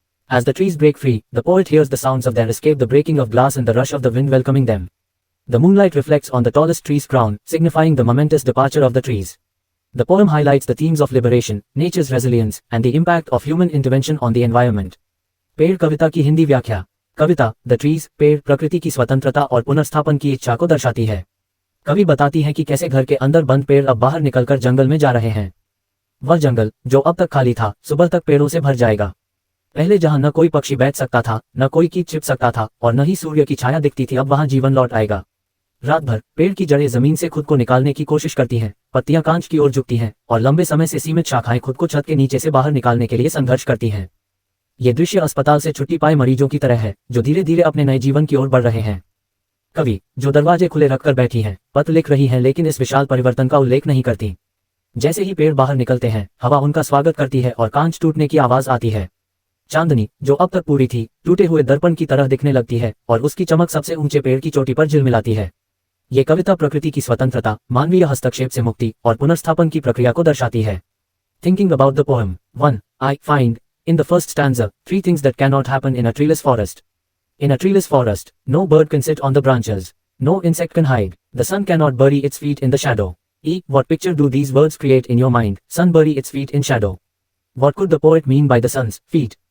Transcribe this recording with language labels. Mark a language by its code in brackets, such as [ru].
[en] As the trees break free, the poet hears the sounds of their escape, the breaking of glass and the rush of the wind welcoming them. The moonlight reflects on the tallest tree's crown, signifying the momentous departure of the trees. The poem highlights the themes of liberation, nature's resilience, and the impact of human intervention on the environment. [hi] पेड़ कविता की हिंदी व्याख्या. कविता, the trees, पेड़ प्रकृति की स्वतंत्रता और पुनर्स्थापन की इच्छा को दर्शाती है. कवि बताती है कि कैसे घर के अंदर बंद पेड़ अब बाहर निकलकर जंगल में जा रहे हैं. वह जंगल, जो अब तक खाली था, सुबह तक पेड़ों से भर जाएगा. पहले जहां न कोई पक्षी बैठ सकता था, न कोई कीट छिप सकता था, और न ही सूर्य की छाया दिखती थी, अब वहां जीवन लौट आएगा. रात भर पेड़ की जड़ें जमीन से खुद को निकालने की कोशिश करती हैं, पत्तियां कांच की ओर झुकती हैं, और लंबे समय से सीमित शाखाएं खुद को छत के नीचे से बाहर निकालने के लिए संघर्ष करती हैं. ये दृश्य अस्पताल से छुट्टी पाए मरीजों की तरह है, जो धीरे धीरे अपने नए जीवन की ओर बढ़ रहे हैं. कवि, जो दरवाजे खुले रखकर बैठी हैं, पत्र लिख रही हैं, लेकिन इस विशाल परिवर्तन का उल्लेख नहीं करती. जैसे ही पेड़ बाहर निकलते हैं, हवा उनका स्वागत करती है और कांच टूटने की आवाज आती है. चांदनी, जो अब तक पूरी थी, टूटे हुए दर्पण की तरह दिखने लगती है, और उसकी चमक सबसे ऊंचे पेड़ की चोटी पर झिलमिलाती है. ये कविता प्रकृति की स्वतंत्रता, मानवीय हस्तक्षेप से मुक्ति और पुनर्स्थापन की प्रक्रिया को दर्शाती है. [en] Thinking about the poem. 1. I find, in the first stanza, 3 things that cannot happen in a treeless forest. In a treeless forest, no bird can sit on the branches. No insect can hide. The sun cannot bury its feet in the shadow. E. What picture do these words create in your mind? Sun bury its feet in shadow. What could the poet mean by the sun's feet?